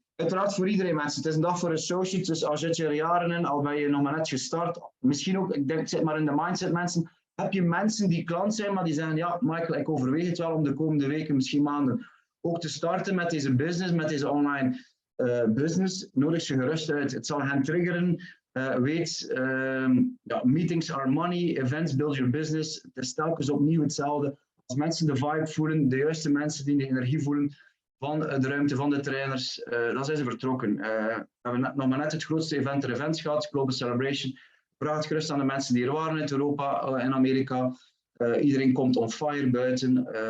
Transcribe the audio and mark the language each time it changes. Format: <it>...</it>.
<nl>Uiteraard voor iedereen, mensen. Het is een dag voor associates, dus al zit je er jaren in, al ben je nog maar net gestart, misschien ook, ik denk, zit maar in de mindset, mensen. Heb je mensen die klant zijn, maar die zeggen, ja, Michael, ik overweeg het wel om de komende weken, misschien maanden, ook te starten met deze business, met deze online business. Nodig ze gerust uit. Het zal hen triggeren. Weet,</nl> <en>meetings are money, events build your business.</en> <nl>Het is telkens opnieuw hetzelfde. Als mensen de vibe voelen, de juiste mensen die de energie voelen van de ruimte, van de trainers, dan zijn ze vertrokken. We hebben nog maar net het grootste event ter events gehad, Global Celebration. Vraag het gerust aan de mensen die er waren uit Europa en Amerika. Iedereen komt on fire buiten.</nl>